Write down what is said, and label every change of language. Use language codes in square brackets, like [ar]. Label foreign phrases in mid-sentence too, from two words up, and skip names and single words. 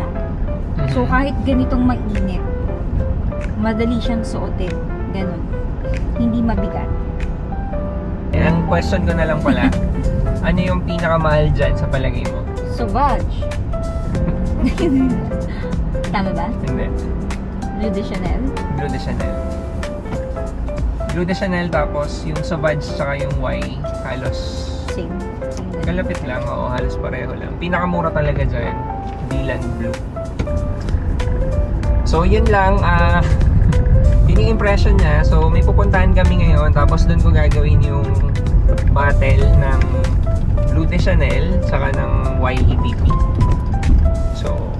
[tl] So kahit ganitong mainit, madali siyang suotin. Ganon. Hindi mabigat. Ang question ko na lang pala, ano yung pinakamahal dyan sa palagay mo? Sauvage. Tama ba? Hindi. Bleu de Chanel? Bleu de Chanel. Bleu de Chanel tapos yung Sauvage saka yung Y, halos Same. kalapit lang, oo, halos pareho lang. Pinakamura talaga dyan, Dylan Blue. So yun lang, yun yung impression niya. So may pupuntahan kami ngayon, tapos doon ko gagawin yung battle ng Bleu de Chanel saka ng YEDP.